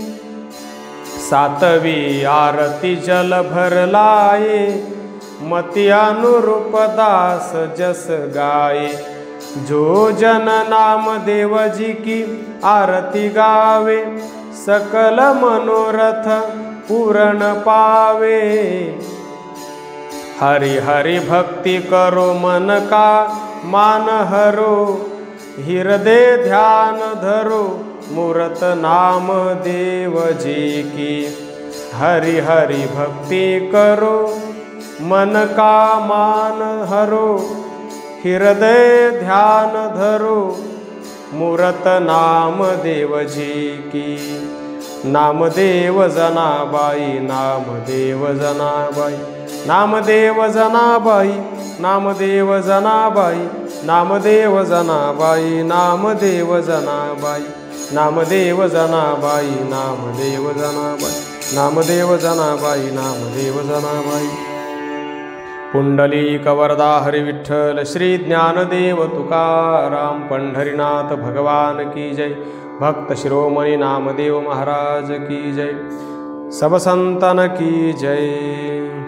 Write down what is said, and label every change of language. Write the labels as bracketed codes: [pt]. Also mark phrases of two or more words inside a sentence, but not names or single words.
[hi] सातवी आरती जल भर लाए, मति अनुरूप दास जस गाए। जो जन नाम देव जी की आरती गावे, सकल मनोरथ पूर्ण पावे। हरि हरि भक्ति करो मन का मान हरो, हृदय ध्यान धरो मूरत नाम देव जी की। हरि हरि भक्ति करो मन का मान हरो, हृदय ध्यान धरो मूरत नाम देव जी की। नामदेव जनाबाई, नामदेव जनाबाई, नामदेव जनाबाई, नामदेव जनाबाई, नामदेव जनाबाई, नामदेव जनाबाई, नामदेव जनाबाई, नामदेव जनाबाई, नामदेव जनाबाई, नामदेव जनाबाई। [mr] पुंडलिक वरदा हरि विठ्ठल, श्री ज्ञानदेव तुकाराम पंढरीनाथ [hi] भगवान की जय। भक्त शिरोमणि नामदेव महाराज की जय। सब संतन की जय।